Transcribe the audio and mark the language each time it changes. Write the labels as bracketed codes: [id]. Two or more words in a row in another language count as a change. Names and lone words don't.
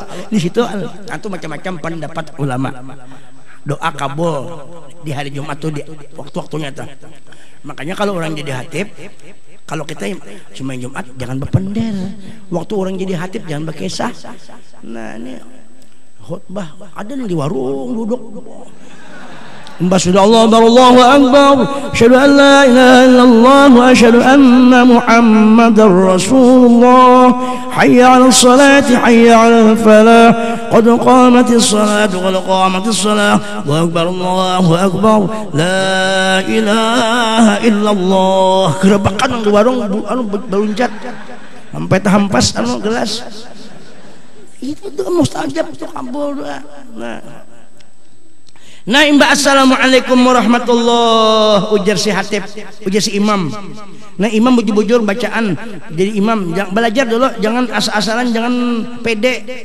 [bjn] Di situ atau macam-macam pendapat ulama. Doa kabul di hari Jumat tuh di waktu-waktunya tuh. Makanya kalau orang jadi khatib, kalau kita cuma Jumat jangan berpendel. Waktu orang jadi khatib jangan berkisah. Nah ini khutbah ada di warung duduk. [ar] Mbasudallah الله أكبر أشهد أن لا إله إلا الله وأشهد أن محمدا رسول الله. حي على الصلاة حي على الفلاح. قد قامت الصلاة قد قامت الصلاة. الله أكبر لا إله إلا الله. [bjn] Gerebakan di warung anu beluncat sampai terhampas anu gelas. Itu mustajab itu kabul doa. Nah, imba [ar] السلام عليكم ورحمة الله [bjn] ujar si hatib, ujar si imam. Nah, imam bujur-bujur bacaan. Jadi imam belajar dulu, jangan asal-asalan, jangan pede.